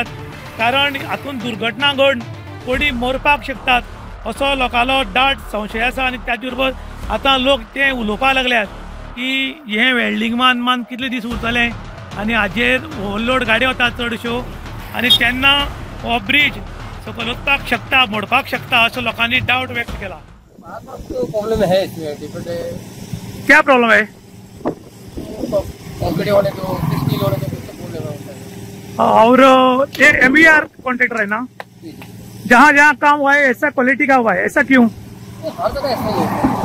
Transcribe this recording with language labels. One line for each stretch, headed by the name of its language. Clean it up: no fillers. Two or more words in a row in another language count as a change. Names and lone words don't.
Konkani: कारण हातूंत दुर्घटना घडून कोणी मरपाक शकतात असो लोकांलो दाट संशय आसा. आनी त्याच बरोबर आतां लोक ते उलोवपाक लागल्यात की हे वेल्डिंग मान कितले दीस उरतले आनी हाजेर ओवरलोड गाडयो वतात चडश्यो आनी तेन्ना हो ब्रिज सकयल वचपाक शकता, मोडपाक शकता असो लोकांनी डावट व्यक्त केला.
Hindi: प्रॉब्लम है इसमें क्या प्रॉब्लम है? कंक्रीट होने को, स्टील होने को प्रॉब्लम है. और ये MVR कॉन्ट्रैक्टर है ना, जहाँ जहाँ काम हुआ है ऐसा क्वालिटी का हुआ है, ऐसा क्यों? हर जगह ऐसा ही है.